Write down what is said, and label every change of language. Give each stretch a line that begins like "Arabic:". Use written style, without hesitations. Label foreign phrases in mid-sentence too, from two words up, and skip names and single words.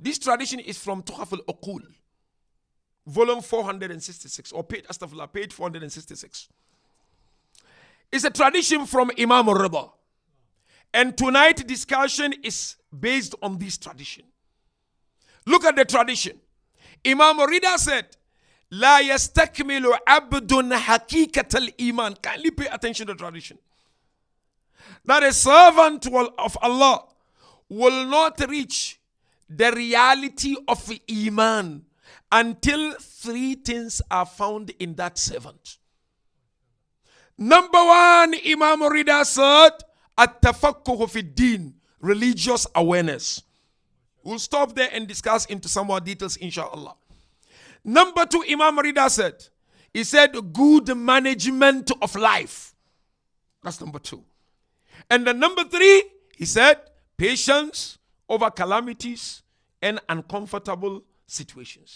English: This tradition is from Tuhaf al-Uqul, volume 466, or page 466. It's a tradition from Imam al-Ridha. And tonight's discussion is based on this tradition. Look at the tradition. Imam al-Ridha said,
Arabic: La yastakmilu abdun haqiqat al-iman.
English: Kindly pay attention to the tradition. That a servant of Allah will not reach the reality of iman until three things are found in that servant. Number one, Imam al-Ridha said,
Arabic: at-tafakkuh fi din,
English: religious awareness. We'll stop there and discuss into some more details, inshallah. Number two, Imam al-Ridha said, he said, good management of life. That's number two. And then number three, he said, patience over calamities and uncomfortable situations.